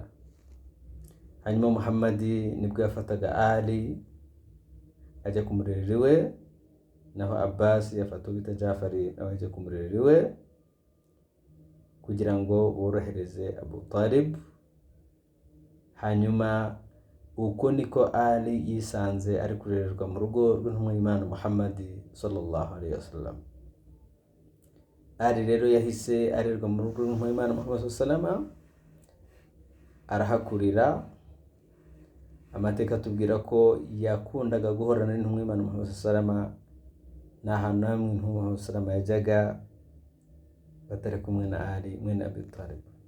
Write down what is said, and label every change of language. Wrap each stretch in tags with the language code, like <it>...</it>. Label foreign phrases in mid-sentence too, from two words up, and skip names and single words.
<rw>Hanyuma Muhammad nibwo yafataga Ali ajya kumurerera iwe, naho Abbas yafata ubita Jafari nawe ajya kumurerera iwe, kugira ngo borohereze Abu Talib. Hanyuma uko niko Ali yisanze ari kurererwa mu rugo rw'intumwa y'Imana Muhammad</rw> <ar>صلى الله عليه وسلم.</ar> <rw>ari rero yahise arerwa mu rugo rw'Imana Muhammad sallallahu arahakurira. Amateka atubwira ko yakundaga guhorana n'intumwa y'Imana Muhammad sallallahu nta hantu hamwe intumwa Muhammad sallallahu yajyaga batari kumwe na Ali mwene Abi Talib.</rw>